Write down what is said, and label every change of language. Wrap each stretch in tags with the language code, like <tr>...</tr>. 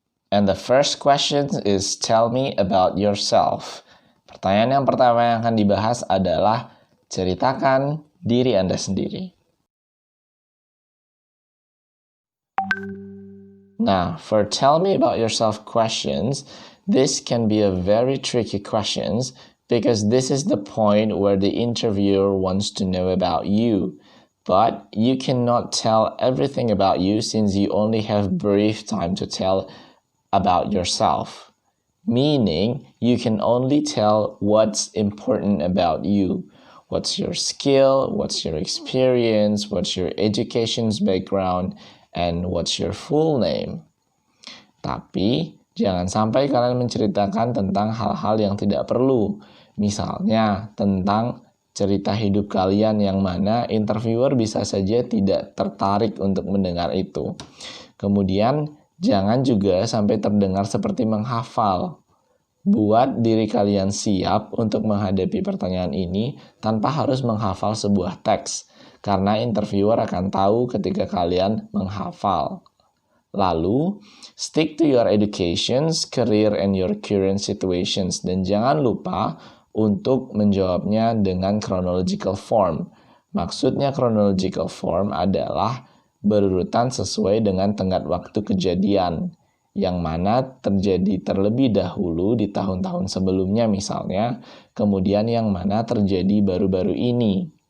<en>And the first question is tell me about yourself.</en> <id>Pertanyaan yang pertama yang akan dibahas adalah ceritakan diri Anda sendiri.</id> <en>Now, for tell me about yourself questions, this can be a very tricky questions because this is the point where the interviewer wants to know about you. But you cannot tell everything about you since you only have brief time to tell about yourself. Meaning, you can only tell what's important about you. What's your skill, what's your experience, what's your education's background, and what's your full name.</en> <id>Tapi, jangan sampai kalian menceritakan tentang hal-hal yang tidak perlu. Misalnya, tentang cerita hidup kalian yang mana interviewer bisa saja tidak tertarik untuk mendengar itu. Kemudian, jangan juga sampai terdengar seperti menghafal. Buat diri kalian siap untuk menghadapi pertanyaan ini tanpa harus menghafal sebuah teks, karena interviewer akan tahu ketika kalian menghafal. Lalu,</id> <en>stick to your educations, career, and your current situations.</en> <id>Dan jangan lupa untuk menjawabnya dengan chronological form. Maksudnya chronological form adalah berurutan sesuai dengan tenggat waktu kejadian, yang mana terjadi terlebih dahulu di tahun-tahun sebelumnya misalnya, kemudian yang mana terjadi baru-baru ini.</id>